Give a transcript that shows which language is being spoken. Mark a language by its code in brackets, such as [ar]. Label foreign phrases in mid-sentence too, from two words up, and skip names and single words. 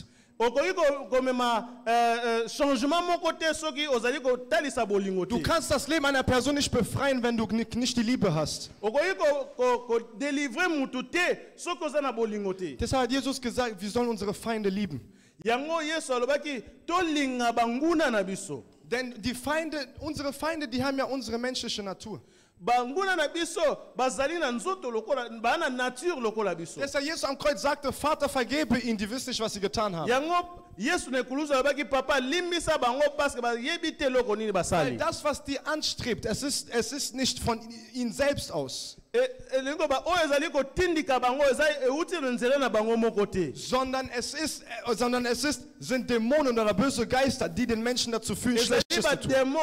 [de] Du kannst das Leben einer Person nicht befreien, wenn du nicht die Liebe hast. Deshalb hat Jesus gesagt, wir sollen unsere Feinde lieben. [ln] Yango Yesu alobaki tolinga banguna na biso. [de] Denn die Feinde, unsere Feinde, die haben ja unsere menschliche Natur. [ln] Banguna na biso bazali na nzoto lokola bana nature lokola biso. [de] Deshalb Jesus am Kreuz sagte, Vater, vergebe ihnen, die wissen nicht, was sie getan haben. [ln] Yango Yesu ne kuluza alobaki papa limbisa bango [fr] parce que [ln] bayebi te loko nini [de] Weil [ln] basali. [de] das, was die anstrebt, es ist nicht von ihnen selbst aus. Sondern sind Dämonen oder böse Geister, die den Menschen dazu führen, Schlechtes zu tun.